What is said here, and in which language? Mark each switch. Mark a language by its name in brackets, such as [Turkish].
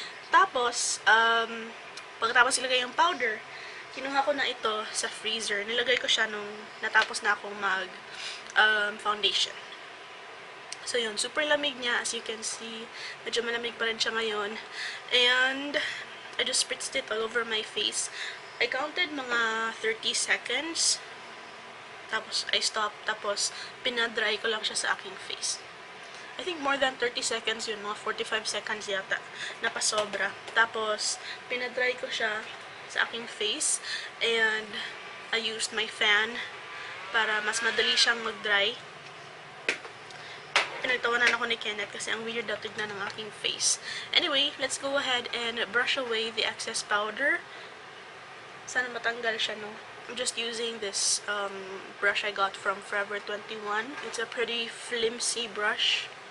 [Filipino] Tapos, pagkatapos ilagay yung powder, kinuha ko na ito sa freezer. Nilagay ko siya nung natapos na akong foundation. So, yun. Super lamig niya. [English] As you can see, [Filipino] medyo malamig pa rin siya ngayon. And, [English] I just spritzed it all over my face. I counted mga 30 seconds. Tapos, I stopped. [Filipino] Tapos, pinadry ko lang siya sa aking face. [English] I think more than 30 seconds yun. [Filipino] Mga 45 seconds yata. Napasobra. Tapos, pinadry ko siya sa aking face. [English] And, I used my fan [Filipino] para mas madali siyang mag-dry. Pinagtawanan ako ni Kenneth kasi ang weird daw tignan ng aking face. [English] Anyway, let's go ahead and brush away the excess powder. [Filipino] Sana matanggal siya, no? [English] I'm just using this brush I got from Forever 21. It's a pretty flimsy brush.